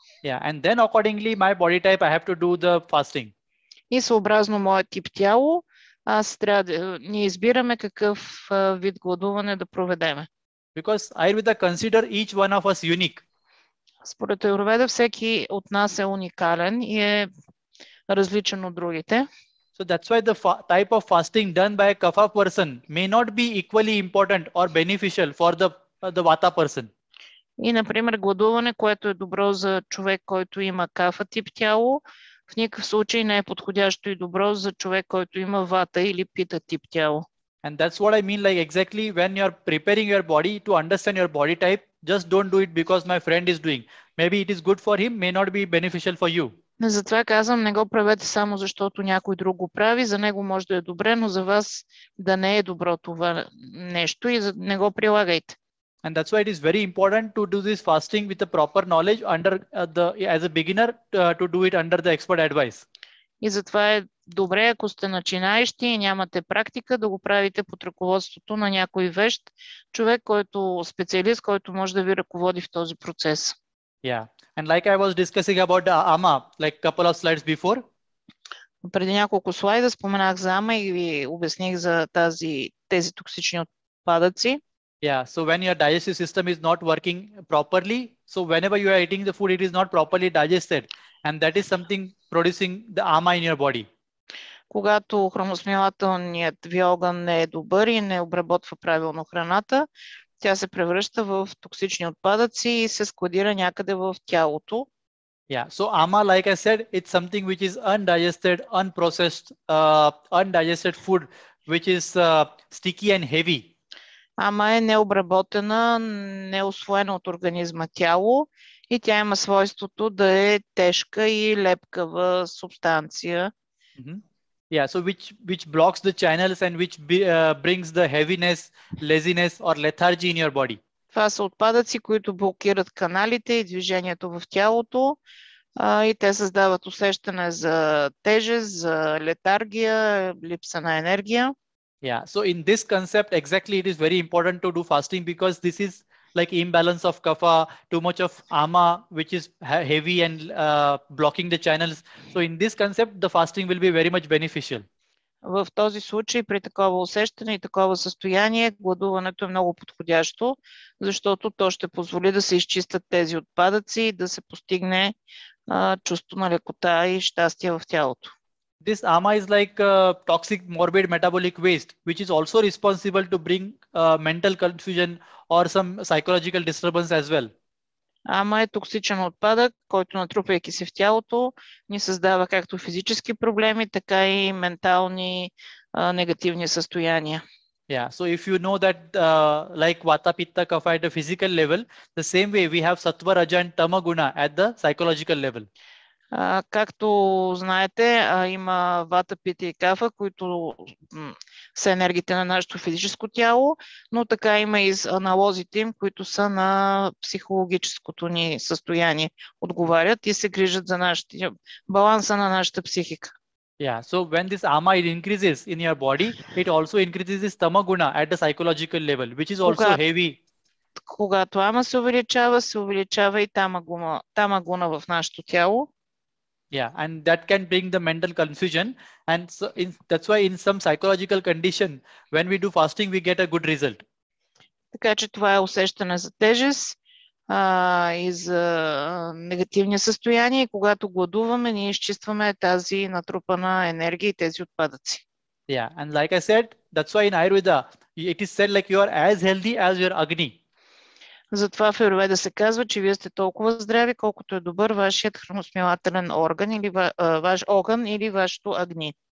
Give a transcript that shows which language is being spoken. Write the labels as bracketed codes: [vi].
[en] Yeah, and then accordingly my body type I have to do the fasting. [bg] И съобразно моят тип тяло, ние избираме какъв вид гладуване да проведеме. [en] Because Ayurveda consider each one of us unique. [bg] Според Аюрведа всеки от нас е уникален и е различен от другите. [en] So that's why the type of fasting done by a kapha person may not be equally important or beneficial for the vata person. [bg] И, например, гладуване, което е добро за човек, който има кафа тип тяло, в никакъв случай не е подходящо и добро за човек, който има вата или пита тип тяло. [en] And that's what I mean, like exactly when you're preparing your body to understand your body type, just don't do it because my friend is doing. Maybe it is good for him, may not be beneficial for you. [bg] Затова казвам, не го правете само защото някой друг го прави, за него може да е добре, но за вас да не е добро това нещо и не го прилагайте. [en] And that's why it is very important to do this fasting with the proper knowledge as a beginner to do it under the expert advice. [bg] И затова е добре, ако сте начинаещи и нямате практика, да го правите под ръководството на някой вещ, човек, който специалист, който може да ви ръководи в този процес. [en] Yeah. And like I was discussing about the ama, like couple of slides before. [bg] Преди няколко слайда споменах за ама и ви обясних за тези токсични отпадъци. [en] Yeah, so when your digestive system is not working properly, so whenever you are eating the food, it is not properly digested. And that is something producing the ama in your body. [bg] Когато храносмилателният ви орган не е добър и не обработва правилно храната, тя се превръща в токсични отпадъци и се складира някъде в тялото. [en] Yeah, so ama, like I said, it's something which is undigested, unprocessed, undigested food, which is sticky and heavy. [bg] Ама е необработена, неусвоена от организма тяло и тя има свойството да е тежка и лепкава субстанция. Mm-hmm. [en] Yeah, so which blocks the channels and which brings the heaviness, laziness or lethargy in your body. [bg] Това са отпадъци, които блокират каналите и движението в тялото и те създават усещане за тежест, за летаргия, липса на енергия. [en] Yeah, so in this concept, exactly it is very important to do fasting because this is like imbalance of kapha, too much of ama, which is heavy and blocking the channels. So in this concept, the fasting will be very much beneficial. [bg] В този случай, при такова усещане и такова състояние, гладуването е много подходящо, защото то ще позволи да се изчистят тези отпадъци и да се постигне чувство на лекота и щастие в тялото. [en] This ama is like toxic morbid metabolic waste, which is also responsible to bring mental confusion or some psychological disturbance as well. [bg] Ама е токсичен отпадък, който натрупвайки се в тялото, ни създава както физически проблеми, така и ментални негативни състояния. [en] Yeah, so if you know that like vata, pitta, kapha at the physical level, the same way we have sattva, raja and tama guna at the psychological level. [bg] Както знаете, има вата, пита и кафа, които са енергиите на нашето физическо тяло, но така има и аналозите им, които са на психологическото ни състояние, отговарят и се грижат за баланса на нашата психика. [en] Yeah, so when this ama it increases in your body, it also increases this tama guna at the psychological level, which is also heavy. [bg] Когато ама се увеличава и тама гуна в нашето тяло. [en] Yeah, and that can bring the mental confusion, and so that's why in some psychological condition, when we do fasting, we get a good result. [bg] Така че това е усещане за тежест и за негативни състояния. И когато гладуваме, ние изчистваме тази натрупана енергия и тези отпадъци. [en] Yeah, and like I said, that's why in Ayurveda, it is said like you are as healthy as your Agni. [bg] Затова в Аюрведа се казва, че вие сте толкова здрави, колкото е добър вашият храносмилателен орган или ваш огън или вашето агни.